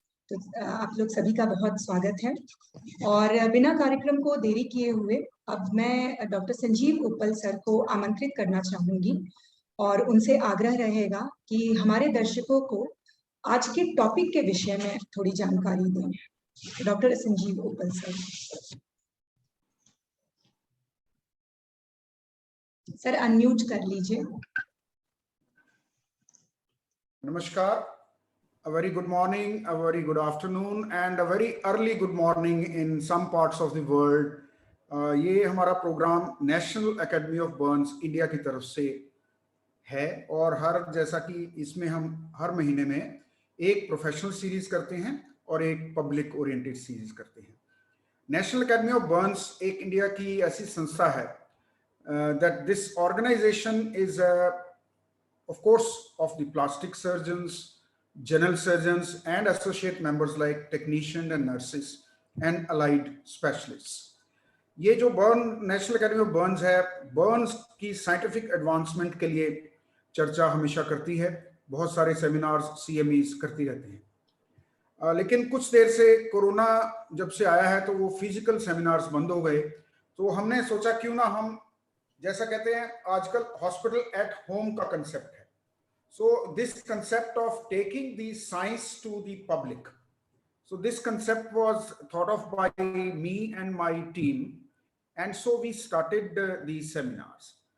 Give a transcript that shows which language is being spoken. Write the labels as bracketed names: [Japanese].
[Hindi] तो आप लोग सभी का बहुत स्वागत है। और बिना कार्यक्रम को देरी किए हुए अब मैं डॉक्टर संजीव उपल सर को आमंत्रित करना चाहूंगी और उनसे आग्रह रहेगा कि हमारे दर्शकों को आज के टॉपिक के विषय में थोड़ी जानकारी दें। डॉक्टर संजीव उपल सर अनम्यूट कर लीजिए। [English] नमस्कार, a very good morning, a very good afternoon and a very early good morning in some parts of the world. [Hindi] ये हमारा programme national academy of Burns India की तरफ से है और जैसा कि इसमें हम हर महीने में एक प्रोफेशनल सीरीज करते हैं और एक पब्लिक ओरिएंटेड सीरीज करते हैं। नेशनल एकेडमी ऑफ बर्न्स एक इंडिया की ऐसी संस्था है [English] that this organization is of course of the plastic surgeons, general surgeons and associate members like technicians and nurses and allied specialists. [Hindi] ये जो burn national academy of Burns है, Burns की scientific advancement के लिए चर्चा हमेशा करती है। बहुत सारे सेमिनार्स CMEs करती रहती हैं। लेकिन कुछ देर से कोरोना जब से आया है तो वो फिजिकल सेमिनार्स बंद हो गए, तो हमने सोचा क्यों ना हम, जैसा कहते हैं आजकल हॉस्पिटल एट होम का कंसेप्ट है, [English] So this concept of taking the science to the public, so this concept was thought of by me and my team, and so we started these seminars.